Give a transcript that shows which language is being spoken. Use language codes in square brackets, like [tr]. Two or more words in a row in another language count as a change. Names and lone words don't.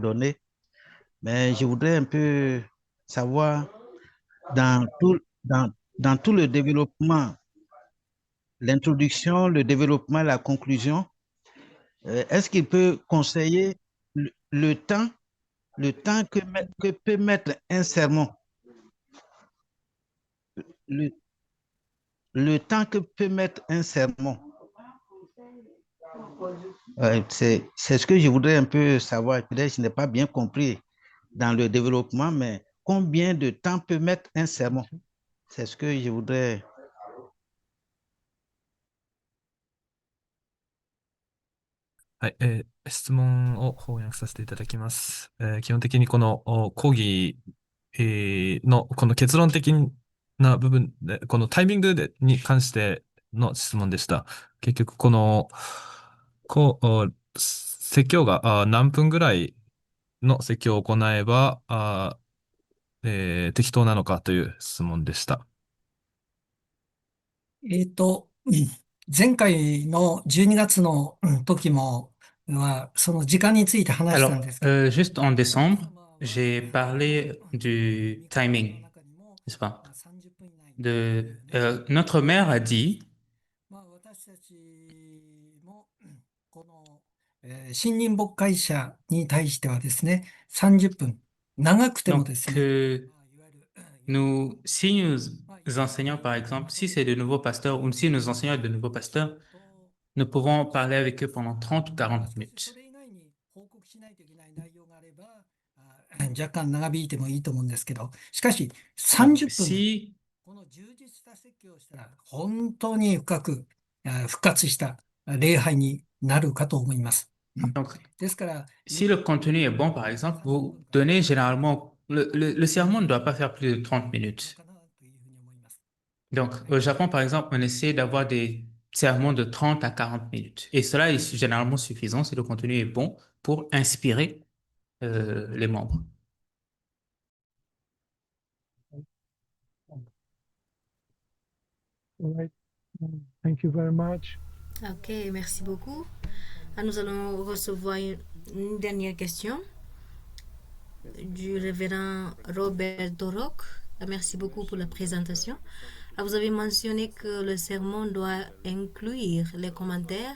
[fr] données, mais je voudrais un peu savoir dans tout le développement, l'introduction, le développement, la conclusion, est-ce qu'il peut conseiller le temps que peut mettre un sermon, le temps que peut mettre un sermon? C'est ce que je voudrais un peu savoir. Peut-être que je n'ai pas bien compris dans le développement, mais combien de temps peut mettre un sermon? C'est ce que je voudrais. [ja] はい、質問を翻訳させていただきます。基本的にこの講義、のこの結論的な部分で、このタイミングに関しての質問でした。結局この、説教が何分ぐらいの説教を行えば適当なのかという質問でした。前回の12月の時もその時間について話したん [fr] Alors, [ja] ですけど、 [fr] juste en décembre, j'ai parlé du timing, n'est-ce pas? [ja] 30 分以内 [fr] Notre mère a dit, [ja] 私たちもこの信任牧会者に対してはですね、30分、長くても [fr] donc, [ja] ですね、 [fr] si nous enseignons, par exemple, si c'est de nouveaux pasteurs ou si nous enseignons de nouveaux pasteurs, nous pouvons parler avec eux pendant 30 ou 40 minutes. [ja] それ以外に報告しないといけない内容があれば、若干長引いてもいいと思うんですけど、しかし [fr] Donc, [ja] 30分、 [fr] si [ja] この充実した説教をしたら、本当に深く復活した礼拝になるかと思います。 [fr] Donc, [ja] ですから、 [fr] si le contenu est bon, par exemple, vous donnez généralement, le sermon ne doit pas faire plus de 30 minutes. [ja] かなというふうに思います。 [fr] Donc, au Japon, par exemple, on essaie d'avoir des sermons de 30 à 40 minutes. Et cela est généralement suffisant si le contenu est bon pour inspirer les membres. [en] All right. Thank you very much. [fr] Ok, merci beaucoup. Nous allons recevoir une dernière question du révérend Robert Dorok. Merci beaucoup pour la présentation. Vous avez mentionné que le sermon doit inclure les commentaires.